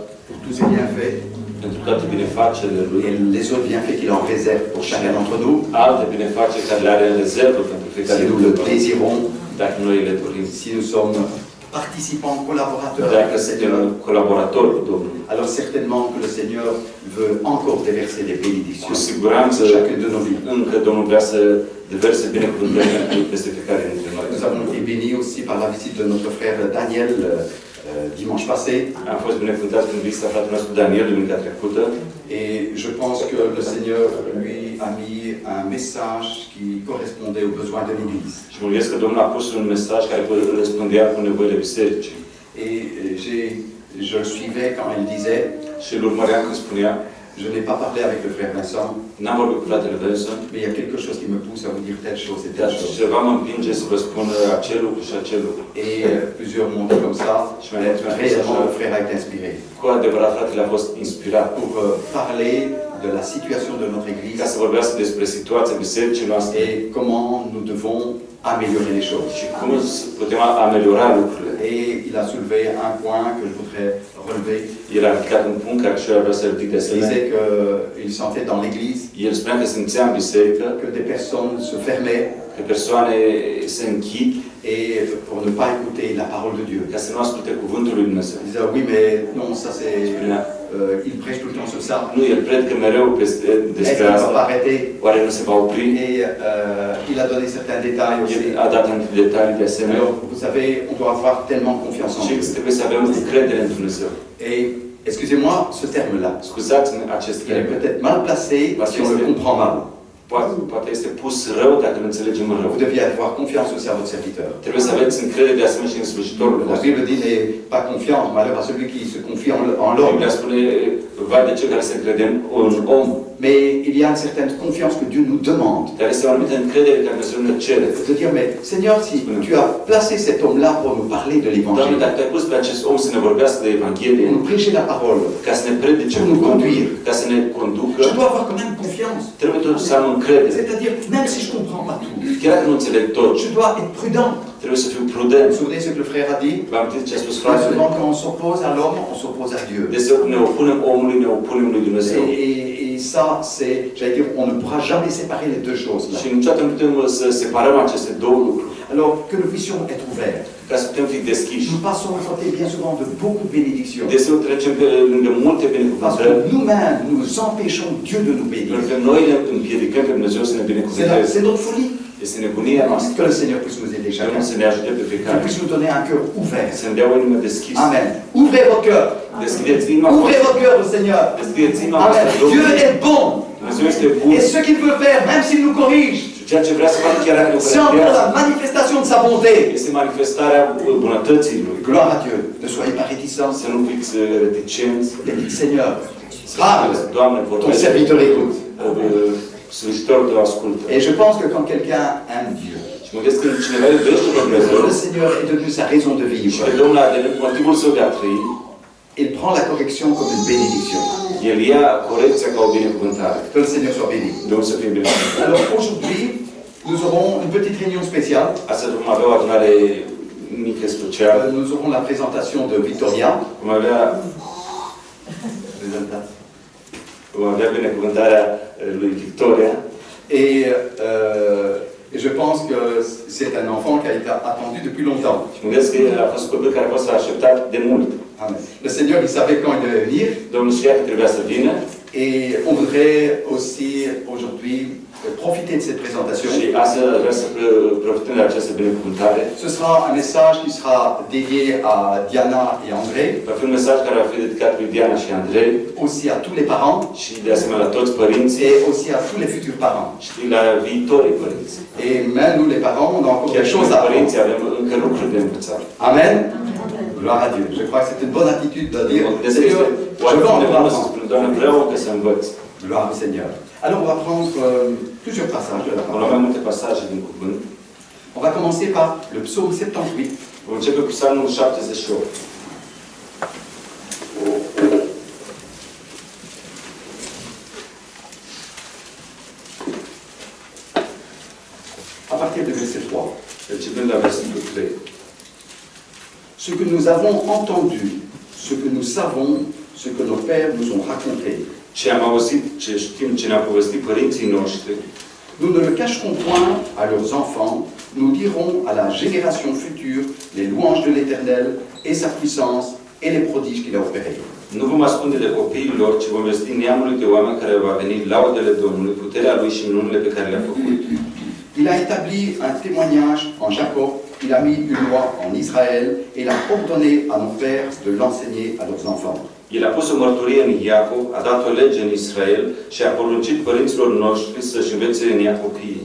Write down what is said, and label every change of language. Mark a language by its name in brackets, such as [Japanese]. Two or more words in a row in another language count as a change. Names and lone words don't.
[French] pour tous ses bienfaits [Romanian] pentru toate binefacerile Lui, [French] et les autres bienfaits qu'il en réserve pour chacun d'entre nous, [Romanian] alte binefaceri care le are în rezervă pentru fiecare [French] si nous [Romanian] dintre [French] le [Romanian] noi, [French] désirons, [Romanian] dacă noi le dorim. [French] si nous sommes participants, collaborateurs [Romanian] Dacă [French] avec le [Romanian] suntem [French] Seigneur, [Romanian] colaboratori cu Domnul, [French] alors certainement que le Seigneur veut encore déverser des [Romanian] cu [French] bénédictions [Romanian] siguranță [French] sur chacune de nos vies. [Romanian] încă Domnul vrea să deverse binecuvântări peste fiecare dintre noi. [French] Nous avons été bénis aussi par la visite de notre frère Daniel dimanche passé. [Romanian] Am fost binecuvântați prin vizita fratelui nostru Daniel duminica trecută [French] Et je pense que le Seigneur, lui, a mis un message qui correspondait aux besoins de l'Église. [Romanian] și mă gândesc că Domnul a pus un mesaj care răspundea cu nevoile bisericii. [French] Et je le suivais quand il disait, [Romanian] Și îl urmăream când spunea, [French] je n'ai pas parlé avec le frère Vincent, [Romanian] n-am vorbit cu fratele Vincent, [French] mais il y a quelque chose qui me pousse à vous dire telle chose et [Romanian] dar [French] telle chose. [Romanian] ceva mă împinge să vă spun acel lucru și acel lucru. [French] Et plusieurs m'ont dit comme ça, réellement le frère a été inspiré [Romanian] Cu adevărat, fratele a fost inspirat [French] pour parler de la situation de notre Église [Romanian] ca să vorbească despre situația bisericii noastre [French] et comment nous devons améliorer les choses. [Romanian] și cum putem ameliora lucrurile. [French] Et il a soulevé un point que je voudrais relever. [Romanian] El a ridicat un punct care și eu vreau să ridic de [French] Il [Romanian] asemenea. [French] disait qu'il sentait dans l'Église [Romanian] El spunea că simțea în biserică [French] que des personnes se fermaient [Romanian] că persoane se închid [French] et pour ne pas écouter la parole de Dieu. [Romanian] ca să nu asculte cuvântul lui Dumnezeu. [French] Il disait oui mais non ça c'est [Romanian] Spunea, [French] il prêche tout le temps sur ça. [Romanian] nu, el predică mereu [French] Est-ce [Romanian] despre [French] qu'il ne va [Romanian] asta. [French] pas arrêter? [Romanian] Oare nu se va opri? [French] Et il a donné certains détails aussi. [Romanian] El a dat anumite detalii de asemenea. [French] Alors vous savez on doit avoir tellement confiance en [Romanian] Și [French] Dieu. [Romanian] trebuie să avem încredere în Dumnezeu. [French] Et excusez-moi ce terme-là. [Romanian] Scuzați-mi acest [French] Il est [Romanian] termen. [French] peut-être mal placé si on le comprend mal. [Romanian] Poate este pus rău dacă nu înțelegem rău. [French] Vous deviez avoir confiance aussi à votre serviteur. [Romanian] Trebuie să aveți încredere de asemenea și în slujitorul [French] La [Romanian] vostru. [French] Bible dit n'est pas confiance, malheur à celui qui se confie en l'homme. [Romanian] Biblia spune, vai de cel care se încrede în om. [French] Mais il y a une certaine confiance que Dieu nous demande. [Romanian] Dar este o anumită încredere care Dumnezeu ne cere. [French] De dire, mais Seigneur, si tu as placé cet homme-là pour nous parler de [Romanian] Doamne, [French] l'évangile, [Romanian] dacă ai pus pe acest om să ne vorbească de Evanghelie, [French] pour nous prêcher la parole, [Romanian] ca să ne predice [French] Pour nous conduire. [Romanian] ca să ne conducă, [French] je dois avoir quand même confiance. [Romanian] trebuie totuși să am încredere. [French] C'est-à-dire, même si je ne comprends pas tout, [Romanian] Chiar dacă nu înțeleg tot, [French] je dois être prudent. [Romanian] trebuie să fiu prudent. [French] Vous vous souvenez ce que le frère a dit? [Romanian] V-am amintit ce a spus [French] Très [Romanian] fratele? [French] souvent, quand on s'oppose à l'homme, on s'oppose à Dieu. [Romanian] Deseori ne opunem omului, ne opunem lui Dumnezeu. [French] Et ça, c'est, j'allais dire, on ne pourra jamais séparer les deux choses. Là. [Romanian] Și niciodată nu putem să separăm aceste două lucruri. [French] Alors, que nous puissions être ouverts. [Romanian] Ca să putem fi deschiși. [French] Nous passons à côté bien souvent de beaucoup de bénédictions. [Romanian] Deseori trecem pe lângă multe [French] Parce que [Romanian] binecuvântări, [French] nous-mêmes, nous empêchons Dieu de nous bénir. [Romanian] pentru că noi ne împiedicăm pe Dumnezeu să ne binecuvânteze. [French] C'est notre folie. [Romanian] Este nebunia noastră. [French] Que le Seigneur puisse nous aider chacun. [Romanian] Domnul să ne ajute pe [French] Qu'il [Romanian] fiecare. [French] puisse nous donner un cœur ouvert. [Romanian] Să ne dea o inimă deschisă. [French] Amen. Ouvrez vos cœurs. [Romanian] Deschideți inima [French] Ouvrez [Romanian] voastră. [French] vos cœurs au Seigneur. [Romanian] Deschideți inima [French] Amen. [Romanian] voastră [French] Dieu [Romanian] Domnului. [French] est bon. [Romanian] Dumnezeu este bun. [French] Et ce qu'il peut faire, même s'il nous corrige, [Romanian] Și ceea ce vrea să facă chiar dacă ne [French] c'est encore [Romanian] corectează, [French] la manifestation de sa bonté. [Romanian] este manifestarea bunătății Lui. [French] Gloire à Dieu. Ne soyez pas réticents. [Romanian] Să nu fiți reticenți. [French] Et dites, Seigneur, [Romanian] Să [French] parle. [Romanian] spuneți, Doamne, [French] Ton [Romanian] vorbește. [French] serviteur écoute. [Romanian] Slujitorul tău ascultă. [French] Et je pense que quand quelqu'un aime Dieu, [Romanian] Și mă gândesc că când cineva iubește pe Dumnezeu [French] le Seigneur est devenu sa raison de [Romanian] și [French] vivre. [Romanian] pe Domnul a devenit motivul său de a trăi, [French] Il prend la correction comme une bénédiction. [Romanian] El ia corecția ca o binecuvântare. [French] Que le Seigneur soit béni. [Romanian] Domnul să fie binecuvântat. [French] Alors aujourd'hui, nous aurons une petite réunion spéciale. [Romanian] Astăzi vom avea o adunare mică specială. [French] Nous aurons la présentation de Victoria. [Romanian] Vom avea binecuvântarea lui Victoria. [French] Et je pense que c'est un enfant qui a été attendu depuis longtemps. [Romanian] Și mă gândesc că a fost copil care a fost așteptat de mult. [French] Amen. Le Seigneur, il savait quand il devait venir. [Romanian] Domnul știa că trebuia să vină. [French] Et on voudrait aussi aujourd'hui profiter de cette présentation. [Romanian] Și astăzi vreau să profităm de această binecuvântare. [French] Ce sera un message qui sera dédié à Diana et André. [Romanian] Va fi un mesaj care va fi dedicat lui Diana și Andrei. [French] Aussi à tous les parents. [Romanian] Și de asemenea la toți părinții. [French] Et aussi à tous les futurs parents. [Romanian] Și la viitorii părinți. [French] Et même nous les parents, on a encore des choses à apprendre. [Romanian] Părinții avem încă lucruri de învățat. [French] Amen. Gloire à Dieu. Je crois que c'est une bonne attitude de dire, Seigneur, je veux encore apprendre. [Romanian] Doamne, vreau încă să învăț. [French] Gloire au Seigneur. Alors on va prendre plusieurs passages de la [Romanian] On [French] parole. [Romanian] avea multe pasaje din cuvânt. [French] On va commencer par le psaume 78. [Romanian] Vom începe cu Psalmul 78. [French] À partir du verset 3. [Romanian] Începând la versetul 3. [French] Ce que nous avons entendu, ce que nous savons, ce que nos pères nous ont raconté. [Romanian] Ce am auzit, ce știm, ce ne-au povestit părinții noștri, [French] Nous ne le cacherons point à leurs enfants, nous dirons à la génération future les louanges de l'Éternel et sa puissance et les prodiges qu'il a opérés. [Romanian] nu vom ascunde de copiilor, ci vom vesti neamului de oameni care va veni laudele Domnului, puterea Lui și minunile pe care le-a făcut. [French] Il a établi un témoignage en Jacob, il a mis une loi en Israël et il a ordonné à nos pères de l'enseigner à leurs enfants. [Romanian] El a pus o mărturie în Iacov, a dat o lege în Israel și a poruncit părinților noștri să-și învețe în ea copiii.